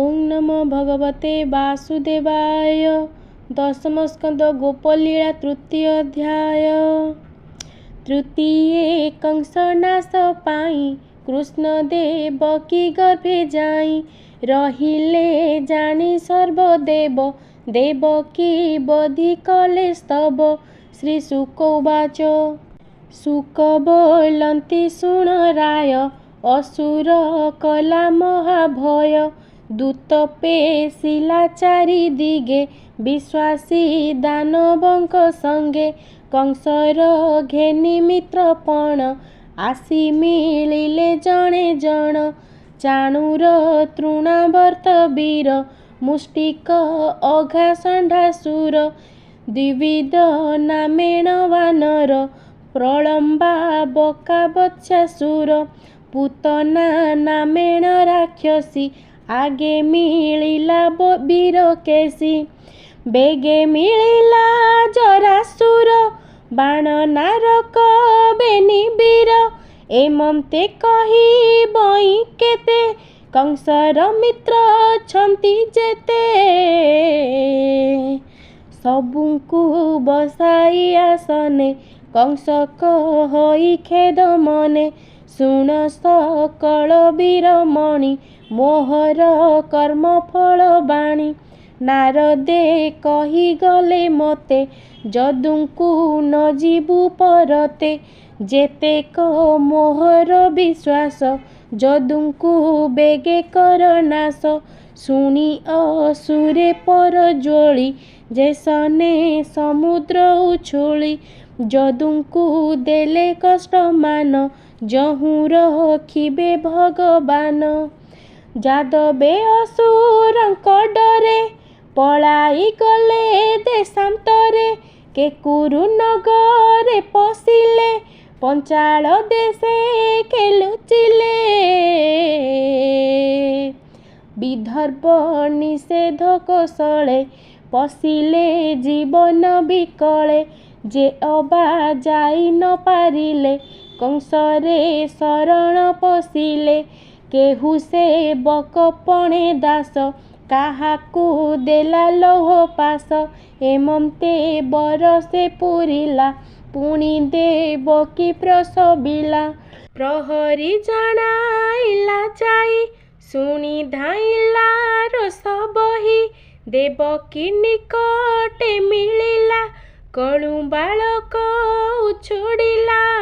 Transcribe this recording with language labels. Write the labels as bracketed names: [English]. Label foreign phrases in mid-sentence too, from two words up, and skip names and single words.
[Sanskrit] नमो भगवते वासुदेवाय। [Odia] ଦଶମ ସ୍କଂଦ ଗୋପଲୀଲା ତୃତୀୟ ଅଧ୍ୟାୟ। ତୃତୀୟେ କଂସନାଶ ପାଈ କୃଷ୍ଣ ଦେବକୀ ଗର୍ଭେ ଜାଈ ରହିଲେ ଜାନୀ ସର୍ବଦେବ ଦେବକୀ ବଧି କଲେ ସ୍ତବ। ଶ୍ରୀ ଶୁକ ଉବାଚ ଶୁକ ବୋଲନ୍ତି ଶୁଣ ରାୟ ଅସୁର କଲା ମହାଭୟ ଦୂତ ପେଶିଲା ଚାରି ଦିଗେ ବିଶ୍ୱାସୀ ଦାନବଂକ ସଂଗେ କଂସର ଘେନୀ ମିତ୍ରପଣ ଆସୀ ମିଲିଲେ ଜଣେ ଜଣ ଚାଣୂର ତୃଣାବର୍ତ ବୀର ମୁଷ୍ଟିକ ଅଘା ଷଣ୍ଢାସୁର ଦ୍ୱିବିଧ ନାମେଣ ବାନର ପ୍ରଲମ୍ବା ବକା ବତ୍ସାସୁର ପୂତନା ନାମେଣ ରାକ୍ଷସୀ ଆଗେ ମିଲିଲା ବୀରକେଶୀ ବେଗେ ମିଲିଲା ଜରାସୁର ବାଣ ନାରକ ବେନୀ ବୀର ଏମତେ କହୀ ବଈ କେତେ କଂସର ମିତ୍ର ଛଂତୀ ଜେତେ ସବୁଙ୍କୁ ବସାଈ ଆସନେ କଂସ କହି ଖେଦ ମନେ ଶୁଣ ସକଲ ବୀରମଣି ମୋହର କର୍ମ ଫଲ ବାଣୀ ନାରଦେ କହୀ ଗଲେ ମତେ ଜଦୁଙ୍କୁ ନ ଜୀବୁ ପରତେ ଜେତେକ ମୋହର ବିଶ୍ୱାସ ଜଦୁଙ୍କୁ ବେଗେ କର ନାଶ ଶୁଣୀ ଅସୁରେ ପର ଜ୍ୱଲୀ ଜେସନେ ସମୁଦ୍ର ଉଛୁଲୀ ଜଦୁଙ୍କୁ ଦେଲେ କଷ୍ଟ ମାନ ଜହୂଁ ରଖିବେ ଭଗବାନ ଜାଦବେ ଅସୁରଂକ ଡରେ ପଲାଈ ଗଲେ ଦେଶାଂତରେ କେକୁରୁ ନଗରେ ପଶିଲେ ପଂଚାଲ ଦେଶେ ଖେଲୁଚିଲେ ବିଦର୍ଭ ନିଷେଧ କୌଶଲେ ପଶିଲେ ଜୀବନ ବିକଲେ ଜେ ଅବା ଜାଈ ନ ପାରିଲେ କଂସରେ ଶରଣ ପଶିଲେ କେହୂ ସେ ବକପଣେ ଦାସ କାହାକୂ ଦେଲା ଲୋହ ପାସ ଏମତେ ବରସେ ପୁରିଲା ପୁଣୀ ଦେବକୀ ପ୍ରସବିଲା ପ୍ରହରୀ ଜଣାଇଲା ଜାଈ ଶୁଣୀ ଧାଇଲା ରୋଷ ବହୀ ଦେବକୀ ନିକଟେ ମିଲିଲା କଣୁ ବାଲକ ଉଛୁଡ଼ିଲା